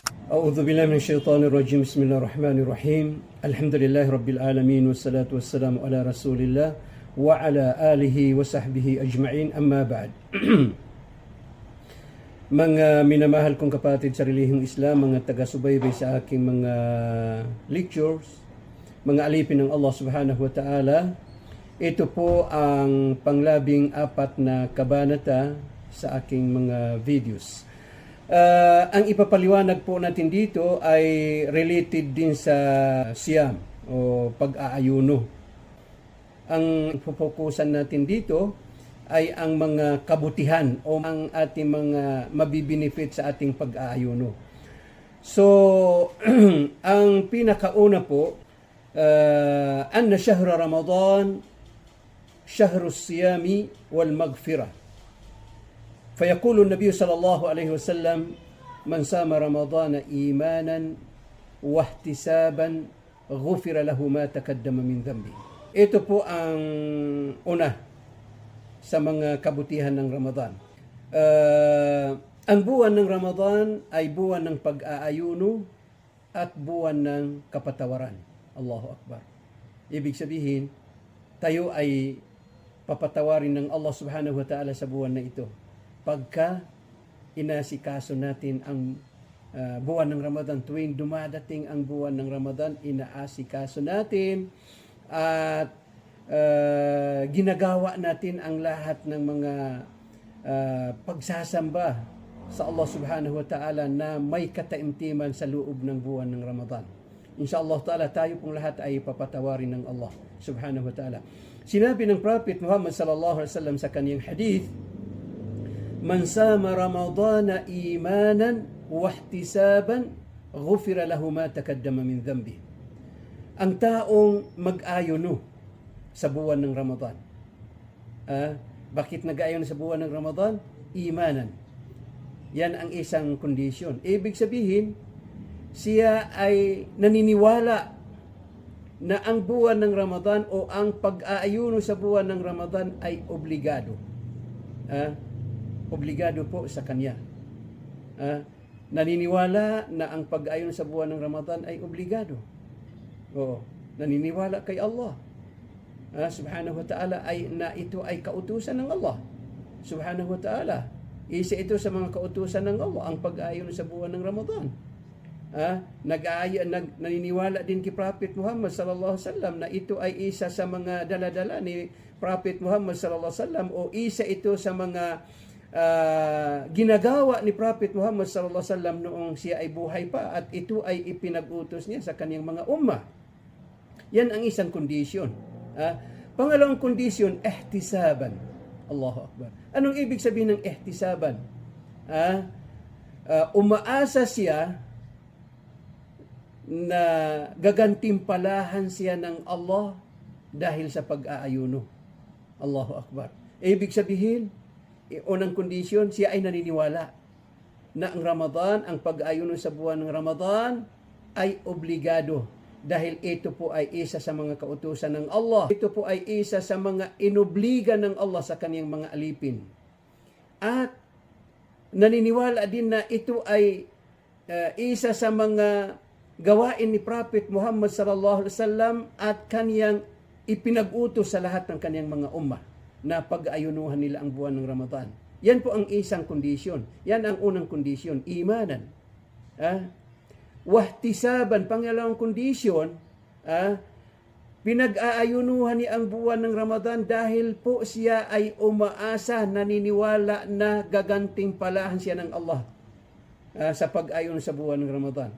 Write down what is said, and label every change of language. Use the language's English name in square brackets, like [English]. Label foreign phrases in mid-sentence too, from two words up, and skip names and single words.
[Arabic] أعوذ بالله من الشيطان الرجيم. بسم الله الرحمن الرحيم. الحمد لله رب العالمين والصلاة والسلام على رسول الله وعلى آله وصحبه أجمعين. أما بعد. [Filipino] Mga minamahal kong kapatid sa relihiyong Islam, mga taga-subaybay sa aking mga lectures, mga alipin ng Allah [Arabic] سبحانه وتعالى, [Filipino] ito po ang panglabing-4 na kabanata sa aking mga videos. Ang ipapaliwanag po natin dito ay related din sa siyam o pag-aayuno. Ang ipofokusan natin dito ay ang mga kabutihan o ang ating mga mabibenefit sa ating pag-aayuno. So, ang pinakauna po, [Arabic] أن شهر رمضان شهر الصيام والمغفرة. فيقول النبي صلى الله عليه وسلم من صام رمضان إيمانا واحتسابا غفر له ما تقدم من ذنبه. [Filipino] Ito po ang una sa mga kabutihan ng Ramadan. Ang buwan ng Ramadan ay buwan ng pag-aayuno at buwan ng kapatawaran. [Arabic] الله أكبر. [Filipino] Ibig sabihin, tayo ay papatawarin ng Allah [Arabic] سبحانه وتعالى [Filipino] sa buwan na ito. Pagka inasikaso natin ang buwan ng Ramadan, tuwing dumadating ang buwan ng Ramadan, inaasikaso natin at ginagawa natin ang lahat ng mga pagsasamba sa Allah [Arabic] سبحانه وتعالى [Filipino] na may kataimtiman sa loob ng buwan ng Ramadan. [Arabic] إن شاء الله تعالى, [Filipino] tayo pong lahat ay papatawarin ng Allah [Arabic] سبحانه وتعالى. [Filipino] Sinabi ng Prophet Muhammad [Arabic] صلى الله عليه وسلم [Filipino] sa kaniyang hadith, [Arabic] من صام رمضان إيمانا واحتسابا غفر له ما تقدم من ذنبه. [Filipino] Ang taong mag-ayuno sa buwan ng Ramadan. Bakit nag-ayuno sa buwan ng Ramadan? Imanan. Yan ang isang kondisyon. Ibig sabihin, siya ay naniniwala na ang buwan ng Ramadan o ang pag-aayuno sa buwan ng Ramadan ay obligado. Obligado po sa kanya. Naniniwala na ang pag-ayon sa buwan ng Ramadan ay obligado. Oo. Naniniwala kay Allah. [Arabic] سبحانه وتعالى [Filipino] ay na ito ay kautusan ng Allah. [Arabic] سبحانه وتعالى. [Filipino] Isa ito sa mga kautusan ng Allah, ang pag-ayon sa buwan ng Ramadan. Naniniwala din kay Prophet Muhammad [Arabic] صلى الله عليه وسلم [Filipino] na ito ay isa sa mga daladala ni Prophet Muhammad [Arabic] صلى الله عليه وسلم [Filipino] o isa ito sa mga ginagawa ni Prophet Muhammad [Arabic] صلى الله عليه وسلم [Filipino] noong siya ay buhay pa at ito ay ipinag-utos niya sa kaniyang mga ummah. Yan ang isang kondisyon. Pangalawang kondisyon, ihtisaban. [Arabic] الله أكبر. [Filipino] Anong ibig sabihin ng ihtisaban? Umaasa siya na gagantimpalahan siya ng Allah dahil sa pag-aayuno. [Arabic] الله أكبر. [Filipino] Ibig sabihin, unang kondisyon, siya ay naniniwala na ang Ramadan, ang pag-ayuno sa buwan ng Ramadan ay obligado dahil ito po ay isa sa mga kautusan ng Allah. Ito po ay isa sa mga inobliga ng Allah sa kaniyang mga alipin. At naniniwala din na ito ay isa sa mga gawain ni Prophet Muhammad [Arabic] صلى الله عليه وسلم [Filipino] at kaniyang ipinag-utos sa lahat ng kaniyang mga ummah na pag-ayunuhan nila ang buwan ng Ramadan. Yan po ang isang kondisyon. Yan ang unang kondisyon, imanan. Wahtisaban, pangalawang kondisyon, pinag-aayunuhan niya ang buwan ng Ramadan dahil po siya ay umaasa, naniniwala na gagantimpalahan siya ng Allah sa pag-ayun sa buwan ng Ramadan.